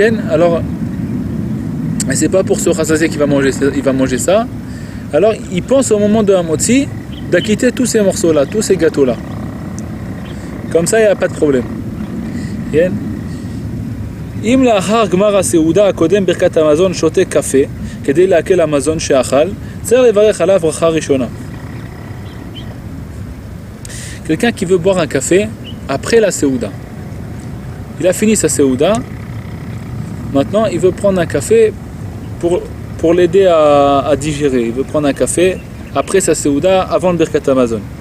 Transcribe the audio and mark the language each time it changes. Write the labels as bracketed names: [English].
[French] Alors, c'est pas pour se rassasier qu'il va manger ça. Alors, il pense au moment de un motzi d'acquitter tous ces morceaux-là, tous ces gâteaux-là. Comme ça, il n'y a pas de problème. [Hebrew] אם לאחר גמר הסעודה הקודם ברכת המזון שותה קפה כדי להקל המזון שאכל, צריך לברך עליו ברכה ראשונה. [French] Quelqu'un qui veut boire un café après la séouda. Il a fini sa séouda. Maintenant, il veut prendre un café pour l'aider à digérer. Il veut prendre un café après sa séouda, avant le Birkat Hamazon.